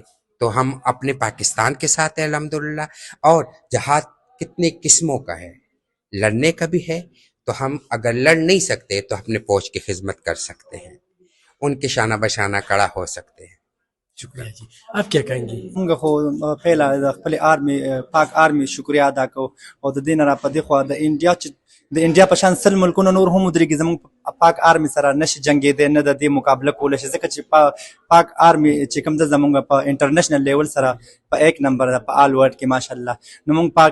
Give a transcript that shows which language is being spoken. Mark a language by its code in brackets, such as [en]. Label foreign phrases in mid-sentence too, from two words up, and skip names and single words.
[ur] تو ہم اپنے پاکستان کے ساتھ ہے الحمدللہ. اور جہاد کتنے قسموں کا ہے، لڑنے کا بھی ہے، تو ہم اگر لڑ نہیں سکتے تو اپنے فوج کی خدمت کر سکتے ہیں، ان کے شانہ بشانہ کھڑا ہو سکتے ہیں. شکریہ جی آپ کیا کہیں گے [ps] موږ خو پهلا د خپل آرمي پاک آرمي شکریا ادا کوو او د دې نه را په دې خوا د انډیا په شان سل ملکونه نور هم ودرېږي زموږ پاک آرمي سره نشي جنګېدی نه د دې مقابله کولی شي ځکه چې پاک آرمي چې کوم ده زموږ په [en] international level [ps] سره په 1 نمبر ده په [en] all world [ps] کې ماشاءالله نو موږ پاک